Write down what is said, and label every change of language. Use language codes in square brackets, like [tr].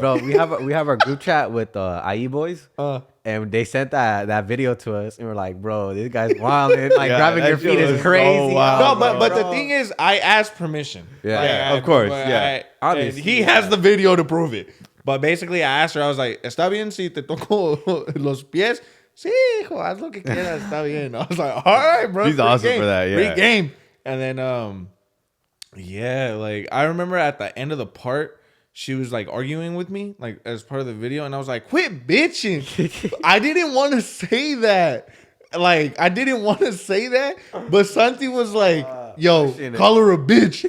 [en] bro, we have our group chat with IE boys, and they sent that video to us, and we're like, bro, this guy's wild, like Yeah, grabbing that your shit feet was is so crazy. wild. No, but the thing is, I asked permission. Yeah. Like, Yeah, of course, yeah. And he has the video to prove it. But basically, I asked her, I was like, [es] ¿Está bien si te toco los pies? Sí, hijo, haz lo que quieras, está bien. [en] I was like, all right, bro. She's free awesome game, for that, yeah. Free game. And then, yeah, like, I remember at the end of the part, she was like arguing with me, like, as part of the video. And I was like, quit bitching. I didn't want to say that. Like, I didn't want to say that. But Santi was like, yo, call her a bitch.